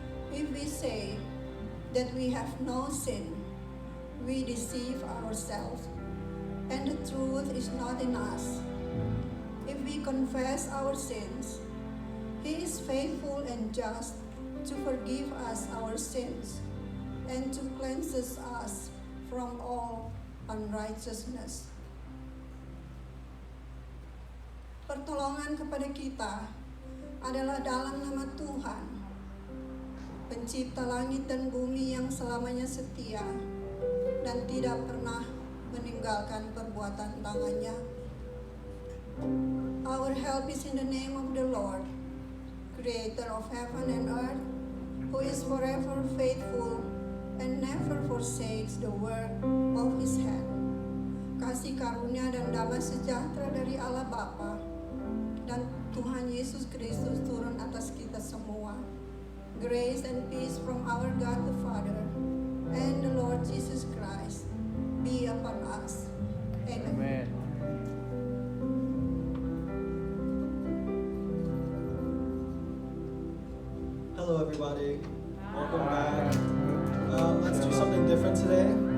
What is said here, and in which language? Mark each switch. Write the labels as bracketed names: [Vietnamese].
[English] If we say that we have no sin, we deceive ourselves, and the truth is not in us. If we confess our sins, He is faithful and just to forgive us our sins and to cleanse us from all unrighteousness. [Indonesian] Pertolongan kepada kita adalah dalam nama Tuhan, Pencipta langit dan bumi yang selamanya setia dan tidak pernah meninggalkan perbuatan tangannya. [English] Our help is in the name of the Lord, Creator of heaven and earth, who is forever faithful and never forsakes the work of His hand. [Indonesian] Kasih karunia dan damai sejahtera dari Allah Bapa dan Tuhan Yesus Kristus turun atas kita semua. [English] Grace and peace from our God the Father and the Lord Jesus Christ be upon us. Amen. Amen. Hello everybody, welcome back. Let's do something different today.